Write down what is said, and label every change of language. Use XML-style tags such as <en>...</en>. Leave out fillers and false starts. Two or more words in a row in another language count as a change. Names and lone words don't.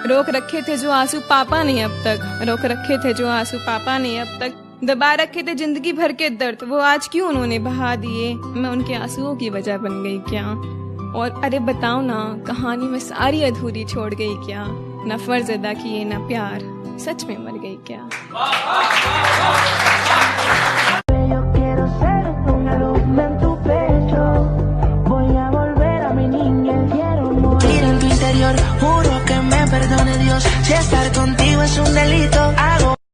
<hi>रोक रखे थे जो आंसू पापा ने अब तक, दबा रखे थे जिंदगी भर के दर्द, वो आज क्यों उन्होंने बहा दिए। मैं उनके आंसुओं की वजह बन गई क्या? और अरे बताओ ना, कहानी में सारी अधूरी छोड़ गई क्या? न फर्ज अदा किए न प्यार, सच में मर गई क्या?</hi> <es>Juro que me perdone Dios, si estar contigo es un delito, hago</es>